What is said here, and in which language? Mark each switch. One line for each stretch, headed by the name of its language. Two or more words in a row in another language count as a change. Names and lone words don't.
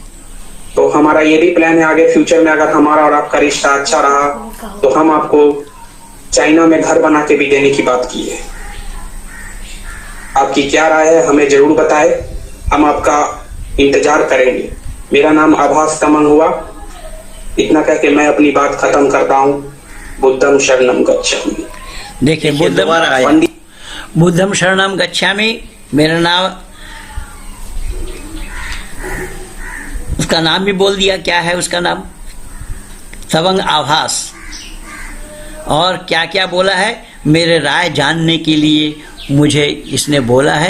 Hindi: तो हमारा ये भी प्लान है, आगे फ्यूचर में अगर हमारा और आपका रिश्ता अच्छा रहा तो हम आपको चाइना में घर बना के भी देने की बात की है। आपकी क्या राय है, हमें जरूर बताएं, हम आपका इंतजार करेंगे। मेरा नाम आभास तमंग हुआ। इतना कह के मैं अपनी बात खत्म करता हूँ।
Pali: बुद्धम शरणम गच्छामि।
Hindi: देखिए,
Pali: बुद्धम शरणम गच्छामि,
Hindi: मेरा नाम, उसका नाम भी बोल दिया, क्या है उसका नाम, तवंग आभास। और क्या क्या बोला है, मेरे राय जानने के लिए मुझे इसने बोला है।